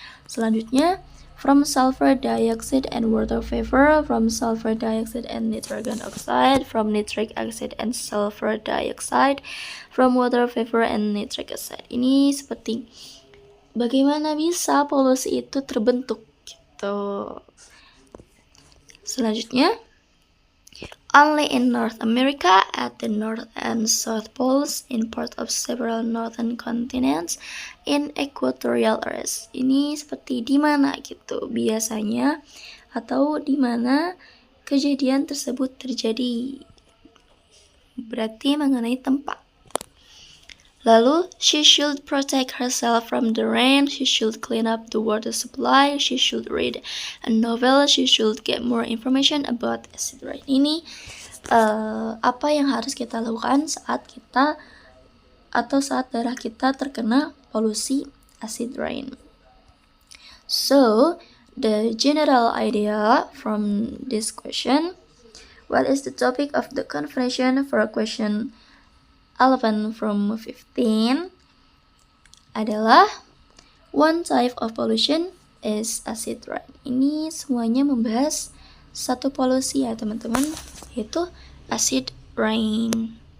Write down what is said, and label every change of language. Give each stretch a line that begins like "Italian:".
Indonesian: Selanjutnya,
English: from sulfur dioxide and water vapor, from sulfur dioxide and nitrogen oxide, from nitric acid and sulfur dioxide, from water vapor and nitric acid.
Indonesian: Ini seperti bagaimana bisa polusi itu terbentuk gitu.
English: Selanjutnya, only in North America, at the North and South Poles, in part of several northern continents, in equatorial areas.
Indonesian: Ini seperti di mana gitu biasanya, atau di mana kejadian tersebut terjadi. Berarti mengenai tempat. Lalu,
English: she should protect herself from the rain, she should clean up the water supply, she should read a novel, she should get more information about acid rain.
Indonesian: Ini apa yang harus kita lakukan saat kita atau saat daerah kita terkena polusi acid rain.
English: So, the general idea from this question, what is the topic of the conversation for question 11 from 15
Indonesian: adalah
English: one type of pollution is acid rain.
Indonesian: Ini semuanya membahas satu polusi ya teman-teman, yaitu acid rain.